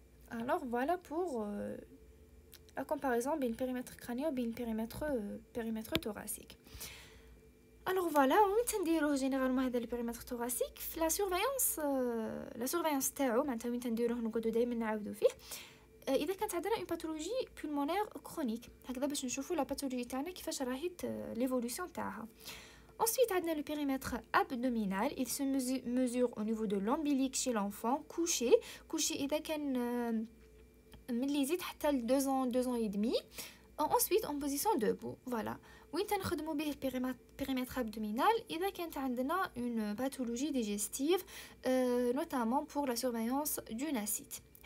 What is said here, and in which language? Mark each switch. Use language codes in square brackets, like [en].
[fr] Alors voilà pour la comparaison entre le périmètre crânien et le périmètre thoracique. Alors voilà, on va généralement le périmètre thoracique. La surveillance [ar] تاعو معناتها وين تنديروه نقعدوا دائما نعاودوا فيه. اذا كانت عندنا [fr] une pathologie pulmonaire chronique [ar] هكذا باش نشوفوا [fr] la pathologie [ar] تاعنا كيفاش راهي [fr] l'évolution [ar] تاعها. [fr] Ensuite عندنا le périmètre abdominal, il se mesure au niveau de l'ombilic chez l'enfant couché [ar] اذا كان ملي يزيد حتى ل [fr] 2 ans et demi. Ensuite en position debout. Voilà. [ar] وين تنخدموا به [fr] périmètre abdominal [ar] اذا كانت عندنا [fr] une pathologie digestive notamment pour la surveillance du nacite.